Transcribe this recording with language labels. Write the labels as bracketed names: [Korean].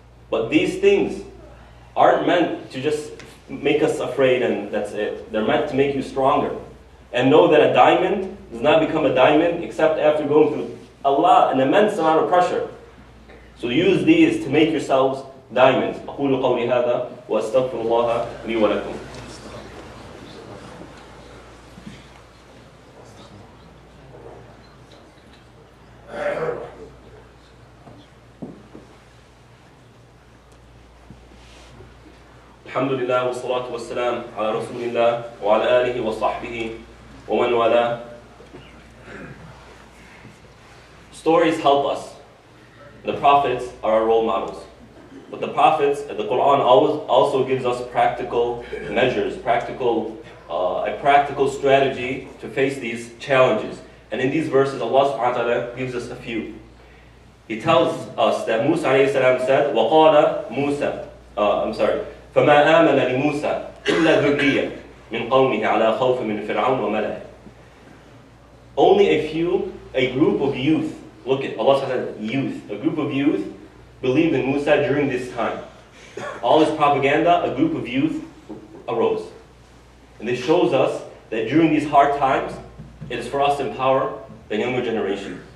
[English] But these things aren't meant to just make us afraid and that's it. They're meant to make you stronger. And know that a diamond does not become a diamond except after going through an immense amount of pressure. So use these to make yourselves diamonds. [Arabic] أقول قولي هذا وأستغفر الله لي ولكم. الحمد لله والصلاة والسلام على رسول الله وعلى آله وصحبه ومن والاه. [English] Stories help us. The prophets are our role models. But the prophets, the Quran also gives us practical measures, a practical strategy to face these challenges. And in these verses, Allah subhanahu wa ta'ala gives us a few. He tells us that Musa alayhi salam said, [Arabic] وَقَالَ مُوسَى فما آمن لموسى إلا ذرية من قومه على خوف من فرعون وملئه. [English] Only a group of youth, look at Allah said youth, a group of youth believed in Musa during this time. All his propaganda, a group of youth arose. And this shows us that during these hard times, it is for us to empower the younger generation.